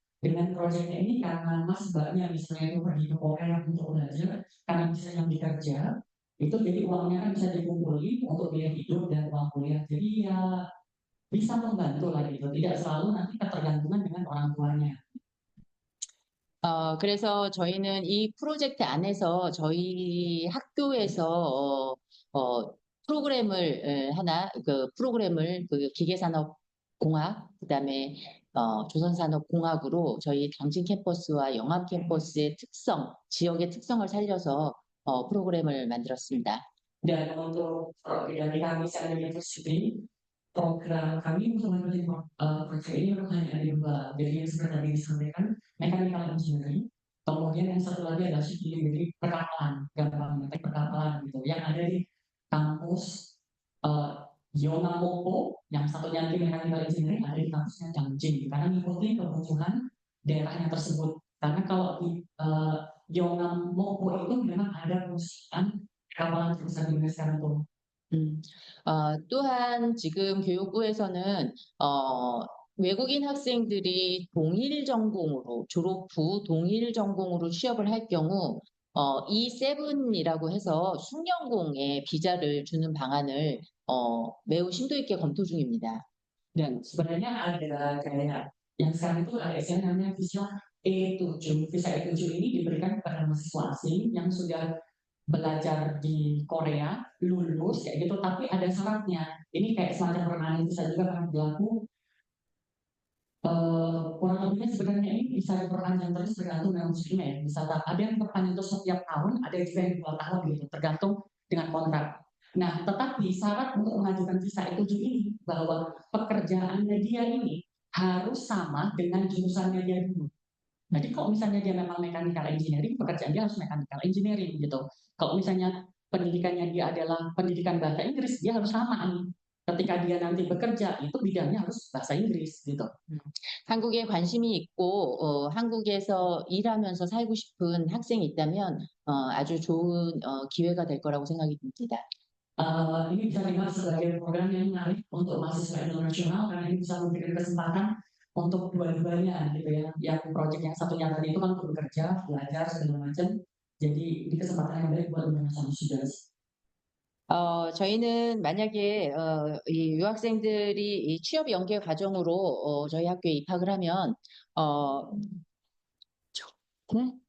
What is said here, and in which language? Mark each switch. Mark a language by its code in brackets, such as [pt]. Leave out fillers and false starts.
[id] Dengan proyeknya ini karena mas mbaknya misalnya itu pergi ke Korea untuk belajar, karena misalnya bekerja, itu jadi uangnya kan bisa dikumpulin untuk biaya hidup dan uang kuliah. Jadi ya bisa membantu lah gitu, tidak selalu nanti ketergantungan dengan orang tuanya. [ko] 그래서 저희는 이 프로젝트 안에서 저희 학교에서 프로그램을 프로그램을 그 기계산업공학, 그다음에 조선산업공학으로 저희 당진 캠퍼스와 영암 캠퍼스의 특성, 지역의 특성을 살려서 프로그램을 만들었습니다. [id] Dan untuk dari kami Seven University, program kami untuk memenuhi proyek ini memang hanya ada dua. Jadi yang seperti tadi disampaikan, [en] mechanical engineering. [id] Kemudian yang satu lagi adalah [en] civil engineering, [id] perkapalan, gampang perkapalan gitu. Yang ada di kampus Yonamopo, yang satunya lagi mechanical engineering ada di kampusnya Dangjing. Karena mengikuti kebutuhan daerahnya tersebut. Karena kalau di Yonamopo itu memang ada perusahaan kapal terbesar di Indonesia itu. [ko] 또한 지금 교육부에서는 외국인 학생들이 동일 전공으로 졸업 후 동일 전공으로 취업을 할 경우 E7이라고 해서 숙련공의 비자를 주는 방안을 매우 심도 있게 검토 중입니다. [id] Dan sebenarnya ada kayak yang sekarang itu ada istilah namanya visa E7. Visa E7 ini diberikan kepada mahasiswa asing yang sudah belajar di Korea, lulus kayak gitu, tapi ada syaratnya. Ini kayak semacam [en] permanent visa [id] juga pernah berlaku. Kurang lebihnya sebenarnya ini bisa diperpanjang terus tergantung dengan musimnya ya. Bisa ada yang perpanjang terus setiap tahun, ada juga yang 2 tahun gitu, tergantung dengan kontrak. Nah, tetapi syarat untuk mengajukan visa E7 ini bahwa pekerjaannya dia ini harus sama dengan jurusannya dia dulu. Jadi kalau misalnya dia memang [en] mechanical engineering, [id] pekerjaan dia harus mechanical engineering gitu. Kalau misalnya pendidikannya dia adalah pendidikan bahasa Inggris, dia harus sama nih. Ketika dia nanti bekerja, itu bidangnya harus bahasa Inggris gitu. [ko] 한국에 관심이 있고 한국에서 일하면서 살고 싶은 학생이 있다면 아주 좋은 기회가 될 거라고 생각이 듭니다. [id] Ini bisa dilihat sebagai program yang menarik untuk mahasiswa internasional karena ini bisa memberikan kesempatan untuk dua-duanya gitu ya. Yang proyek yang satunya tadi itu kan untuk bekerja, belajar segala macam. Jadi ini kesempatan yang baik buat [en] international students. [ko] 저희는 만약에 이 유학생들이 이 취업 연계 과정으로 저희 학교에 입학을 하면 네?